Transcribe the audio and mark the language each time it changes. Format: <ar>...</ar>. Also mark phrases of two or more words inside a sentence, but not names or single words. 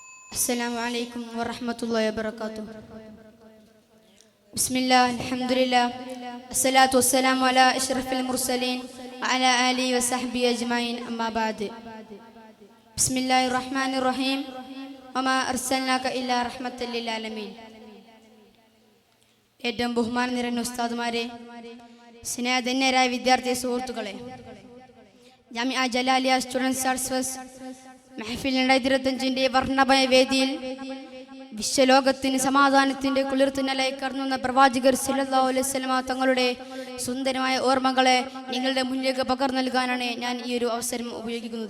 <ar>السلام عليكم ورحمة الله وبركاته. بسم الله الحمد لله الصلاة والسلام على أشرف المرسلين وعلى آله وصحبه أجمعين أما بعد. بسم الله الرحمن الرحيم وما أرسلناك إلا رحمة للعالمين.</ar> <ml>ഏറ്റവും ബഹുമാനം നിറഞ്ഞ ഉസ്താദുമാരെ, സ്നേഹധന്യരായ വിദ്യാർത്ഥി സുഹൃത്തുക്കളെ, ജാമിഅ ജലാലിയ സ്റ്റുഡൻസ് ആർട്സ് മെഹഫിൽ 2025 വർണ്ണമയ വേദിയിൽ വിശ്വലോകത്തിന് സമാധാനത്തിന്റെ കുളിർത്തുന്നലായി കടന്നുവന്ന പ്രവാചകർ</ml> <ar>صلى الله عليه وسلم</ar> <ml>തങ്ങളുടെ സുന്ദരമായ ഓർമ്മകളെ നിങ്ങളുടെ മുന്നിലേക്ക് പകർന്നു നൽകാനാണ് ഞാൻ ഈ ഒരു അവസരം ഉപയോഗിക്കുന്നത്.</ml>